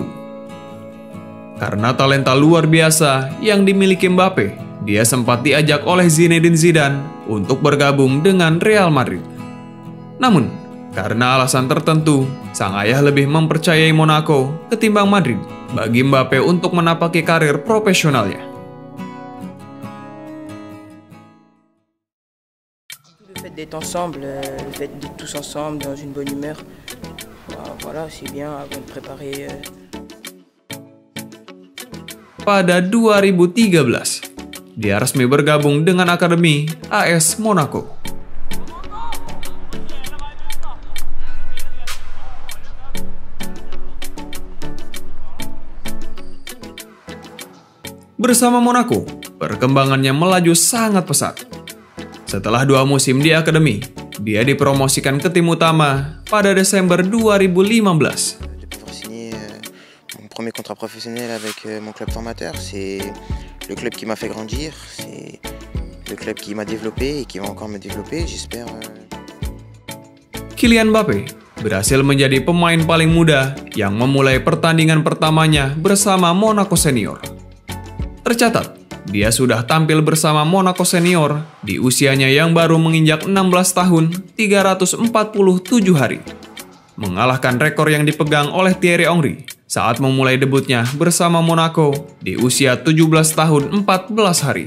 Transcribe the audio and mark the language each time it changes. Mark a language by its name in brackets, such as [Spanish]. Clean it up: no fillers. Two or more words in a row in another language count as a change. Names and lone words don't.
[Indonesian] Karena talenta luar biasa yang dimiliki Mbappé, dia sempat diajak oleh Zinedine Zidane untuk bergabung dengan Real Madrid. Namun, karena alasan tertentu, sang ayah lebih mempercayai Monaco ketimbang Madrid bagi Mbappé untuk menapaki karir profesionalnya. [French] Le fait d'être ensemble, le fait d'être tous ensemble dans une bonne humeur, voilà, c'est bien avant de préparer. [Indonesian] Pada 2013, dia resmi bergabung dengan Akademi AS Monaco. Bersama Monaco, perkembangannya melaju sangat pesat. Setelah 2 musim di akademi, dia dipromosikan ke tim utama pada Desember 2015. [French] Mon premier contrat professionnel avec mon club formateur, c'est le club qui m'a fait grandir, c'est le club qui m'a développé et qui va encore me développer, j'espère. [Indonesian] Kylian Mbappé berhasil menjadi pemain paling muda yang memulai pertandingan pertamanya bersama Monaco Senior. Tercatat, dia sudah tampil bersama Monaco Senior di usianya yang baru menginjak 16 tahun 347 hari. Mengalahkan rekor yang dipegang oleh Thierry Henry saat memulai debutnya bersama Monaco di usia 17 tahun 14 hari.